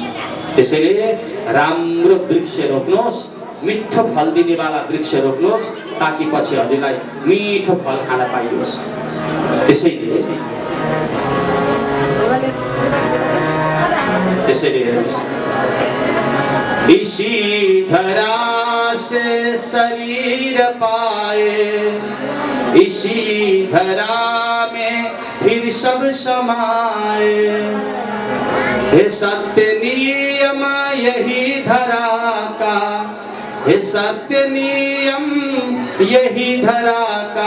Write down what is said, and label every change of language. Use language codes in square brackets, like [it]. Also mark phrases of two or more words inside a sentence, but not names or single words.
[ne] त्यसैले राम्रो वृक्ष रोप्नुहोस्, मिठो फल दिनेवाला वृक्ष रोप्नुहोस्, ताकि पछि हजुरलाई मिठो फल खान पाइयोस्। त्यसैले हेर्नुहोस्, [hi] इसी धरा से शरीर पाए, इसी धरा में फिर सब समाए। हे सत्य नियम यही धरा का, हे सत्य नियम यही धरा का।